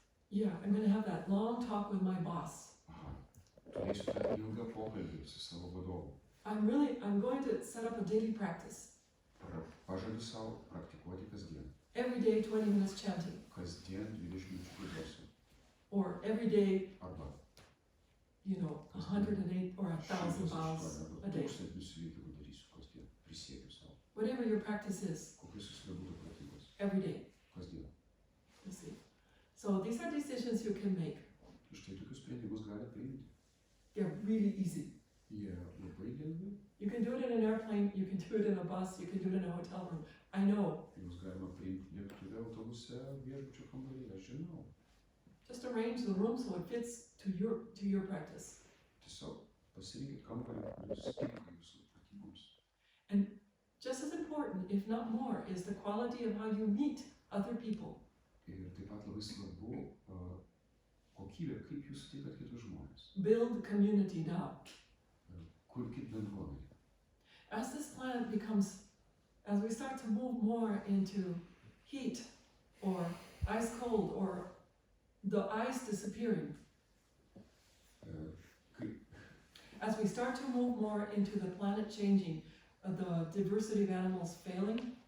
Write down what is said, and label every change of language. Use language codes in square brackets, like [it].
[en] Yeah, I'm going to have that long talk with my boss. [lt] Aha, turėsiu tą ilgą pokalbį su savo vadovu. [en] I'm going to set up a daily practice. [lt] Pažadu savo praktikuoti kasdien. [en] Every day 20 minutes chanting. [lt] Kasdien 20 minučių giedosiu. [en] Or every day, [lt] Arba [en] 108 or 1,000 vows a day. [lt] 1000 suveikimų darysiu kasdien. Prisiekiu savo. [en] Whatever your practice is, [lt] Kokios jūs nebūtų pratybos. [en] every day. [lt] Kasdien. [en] You see. So these are decisions you can make. [lt] Štai tokius sprendimus gali priimti. [en] They're really easy. [lt] Jie labai lengvi. [en] You can do it in an airplane, you can do it in a bus, you can do it in a hotel room. I know. [lt] Jūs galima priimti lėktuve, autobuse, viešbučio kambaryje, aš žinau. [en] Just arrange the room so it fits to your practice. [lt] Tiesiog pasirinkit kambarį, kuris tinka jūsų pratyboms. [en] And just as important, if not more, is the quality of how you meet other people. [lt] Ir taip pat labai svarbu kokybė, kaip jūs sutikat kitus žmonės. [en] Build community now. [lt] Kurkit bendruomenę. [en] As this planet as we start to move more into heat or ice cold or the ice disappearing, as we start to move more into the planet changing, the diversity of animals failing,